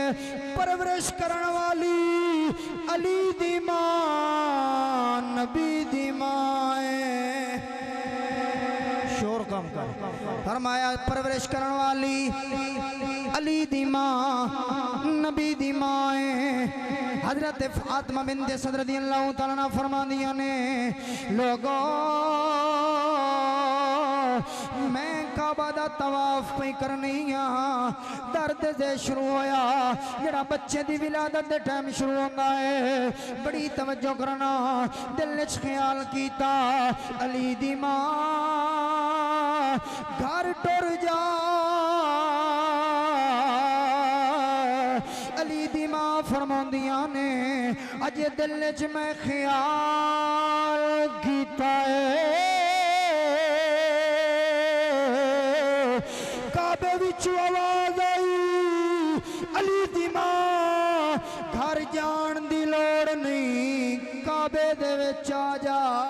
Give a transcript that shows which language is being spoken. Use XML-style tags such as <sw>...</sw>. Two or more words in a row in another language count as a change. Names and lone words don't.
<pa>ਪਰਵਰਿਸ਼ ਕਰਨੇ ਵਾਲੀ ਅਲੀ ਦੀ ਮਾਂ ਨਬੀ ਦੀ ਮਾਂ ਹੈ। ਸ਼ੋਰ ਕਮ ਕਰ। ਫ਼ਰਮਾਇਆ ਪਰਵਰਿਸ਼ ਕਰਨੇ ਵਾਲੀ ਅਲੀ ਦੀ ਮਾਂ ਨਬੀ ਦੀ ਮਾਂ ਹੈ। ਹਜ਼ਰਤ ਫ਼ਾਤਿਮਾ ਬਿੰਤ ਅਸਦ</pa> <ar>رضي الله تعالى عنها</ar> <pa>ਫ਼ਰਮਾਂਦੀਆਂ ਨੇ ਲੋਗੋਂ ਮੈਂ ਕਾਬਾ ਦਾ ਤਵਾਫ਼ ਪੇ ਕਰਨੀ ਦਰਦ ਸੇ ਸ਼ੁਰੂ ਹੋਇਆ,</pa> <ur>جرا بچے کی ولادت کے ٹائم شروع ہوتا ہے.</ur> <pa>ਬੜੀ ਤਵੱਜੋ ਕਰਨਾ, ਦਿਲ ਚ ਖ਼ਿਆਲ ਕੀਆ ਅਲੀ ਦੀ ਮਾਂ, ਘਰ ਟੁਰ ਜਾ ਅਲੀ ਦੀ ਮਾਂ ਫ਼ਰਮਾਂਦੀਆਂ ਨੇ ਅਜੇ ਦਿਲ ਚ ਮੈਂ ਖ਼ਿਆਲ ਕੀਤਾ ਹੈ ਕਾਬੇ ਵਿਚ ਆਵਾਜ਼ ਆਈ ਅਲੀ ਦੀ ਮਾਂ ਘਰ ਜਾਣ ਦੀ ਲੋੜ ਨਹੀਂ ਕਾਬੇ ਦੇ ਵਿਚ ਆ ਜਾ</pa>